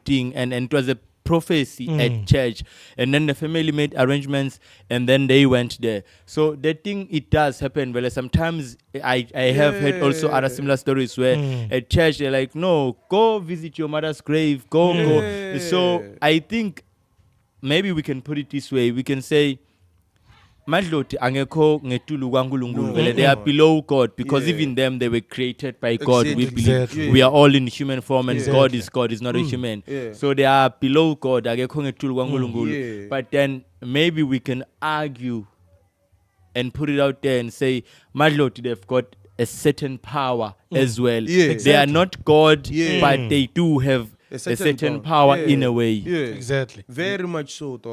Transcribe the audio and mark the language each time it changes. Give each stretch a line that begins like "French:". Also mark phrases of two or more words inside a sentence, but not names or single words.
English: And it was a prophecy at church, and then the family made arrangements, and then they went there. So the thing, it does happen. Well, sometimes I have heard also other similar stories where at church they're like, no, go visit your mother's grave, go. So I think maybe we can put it this way. We can say,
Swati: Madloti angekho ngetulu kwaNkulunkulu vele,
English: they are below God, because even them, they were created by God. We believe Exactly. we are all in human form, and Exactly. God is not a human. Yeah. So they are below God.
Swati: Angekho ngetulu kwaNkulunkulu.
English: Yeah. But then maybe we can argue and put it out there and say, Madloti, they've got a certain power as well. Yeah. They are not God, Yeah. but they do have a certain power in a way. Yeah. Exactly. Very much so, dog.